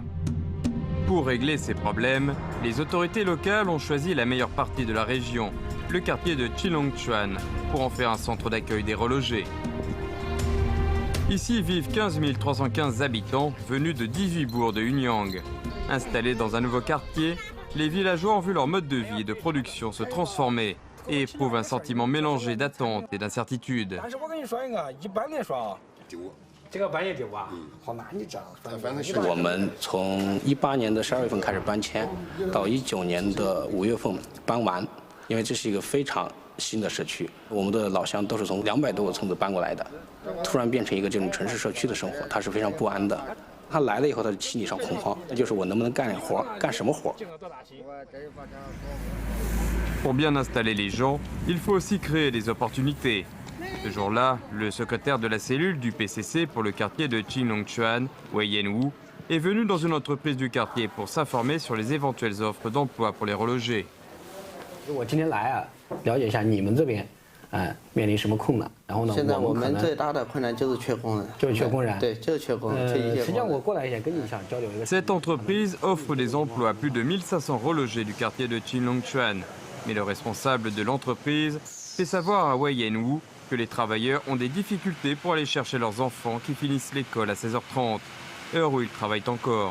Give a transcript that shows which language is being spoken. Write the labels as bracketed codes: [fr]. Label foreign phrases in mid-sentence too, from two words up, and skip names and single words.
[fr] Pour régler ces problèmes, les autorités locales ont choisi la meilleure partie de la région, le quartier de Qinlongchuan, pour en faire un centre d'accueil des relogés. Ici vivent 15 315 habitants venus de 18 bourgs de Hunyang. Installés dans un nouveau quartier, les villageois ont vu leur mode de vie et de production se transformer et éprouvent un sentiment mélangé d'attente et d'incertitude. [zh] 我们从18年的12月份开始搬迁，到19年的5月份搬完，因为这是一个非常新的社区，我们的老乡都是从200多个村子搬过来的，突然变成一个这种城市社区的生活，他是非常不安的。他来了以后，他心理上恐慌，那就是我能不能干点活，干什么活？ [fr] Pour bien installer les gens, il faut aussi créer des opportunités. Ce jour-là, le secrétaire de la cellule du PCC pour le quartier de Qinlongchuan, Wei Yanwu, est venu dans une entreprise du quartier pour s'informer sur les éventuelles offres d'emploi pour les relogés. [zh] 我今天来啊，了解一下你们这边，面临什么困难？然后呢，现在我们最大的困难就是缺工人，就是缺工人。对，就是缺工人，缺一些实际上工人。我过来也跟你想交流一个。 [fr] Cette entreprise offre des emplois à plus de 1500 relogés du quartier de Qinlongchuan. Mais le responsable de l'entreprise fait savoir à Wei Yanwu que les travailleurs ont des difficultés pour aller chercher leurs enfants qui finissent l'école à 16h30, heure où ils travaillent encore.